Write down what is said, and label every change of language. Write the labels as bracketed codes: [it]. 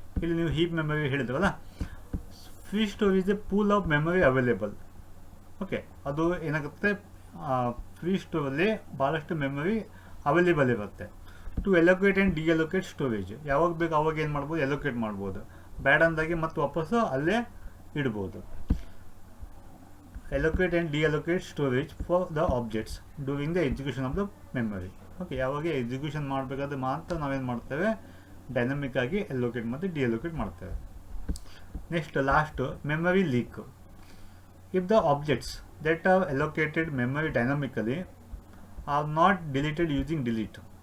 [kn] ಇಲ್ಲಿ ನೀವು heap memory ಹೇಳಿದ್ರಲ್ಲ, [en] Free store is a pool of memory available. [kn] Okay, ಅದು ಏನಾಗುತ್ತೆ, ಫ್ರೀ ಸ್ಟೋರಲ್ಲಿ ಭಾಳಷ್ಟು ಮೆಮೊರಿ ಅವೈಲೇಬಲ್ ಇರುತ್ತೆ. [en] To allocate and deallocate storage. [kn] ಯಾವಾಗ ಬೇಕು ಅವಾಗ ಏನು ಮಾಡ್ಬೋದು, ಎಲೋಕೇಟ್ ಮಾಡ್ಬೋದು. ಬ್ಯಾಡ್ ಅಂದಾಗೆ ಮತ್ತು ವಾಪಸ್ಸು ಅಲ್ಲೇ ಇಡ್ಬೋದು. [en] allocate and deallocate storage for the objects during the execution of the memory. [kn] Okay, ಯಾವಾಗ ಎಕ್ಸಿಕ್ಯೂಷನ್ ಮಾಡಬೇಕಾದ್ರೆ ಮಾತ್ರ ನಾವೇನು ಮಾಡ್ತೇವೆ, ಡೈನಮಿಕ್ ಆಗಿ ಅಲೋಕೇಟ್ ಮತ್ತು ಡಿಅಲೋಕೇಟ್ ಮಾಡ್ತೇವೆ. [en] Next last, memory leak. If the objects that are allocated memory dynamically are not deleted using delete.